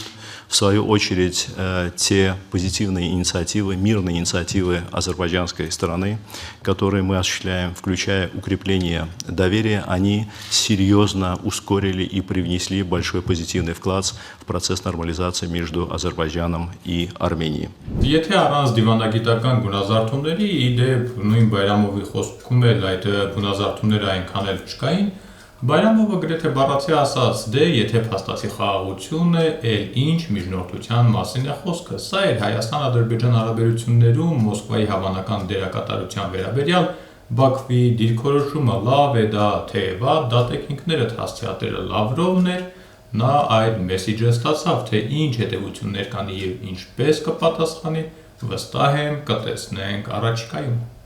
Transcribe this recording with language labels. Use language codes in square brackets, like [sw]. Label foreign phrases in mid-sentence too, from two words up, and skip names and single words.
[ru] В свою очередь, те позитивные инициативы, мирные инициативы азербайджанской стороны, которые мы осуществляем, включая укрепление доверия, они серьезно ускорили и привнесли большой позитивный вклад в процесс нормализации между Азербайджаном и Арменией. [hy] Եթե առանց դիվանագիտական գունազարդումների, իդեպ նույն Բայրամովի խոսքում էլ այդ գունազարդումները այնքան էլ չկային, Բայրամովը գրեթե բառացի ասաց, դե եթե փաստացի խաղաղություն է, էլ ինչ միջնորդության մասին է խոսքը։ Սա էր Հայաստան-Ադրբեջան հարաբերություններում Մոսկվայի հավանական դերակատարության վերաբերյալ Բաքվի դիրքորոշումը լավ է դա, թե վատ, դատեք ինքներդ հասցեատերը Լավրովն էր, նա այդ մեսիջը ստացավ, թե ինչ հետևություններ կան եւ ինչպես կպատասխանի, վստահ եմ կտեսնենք առաջիկայում։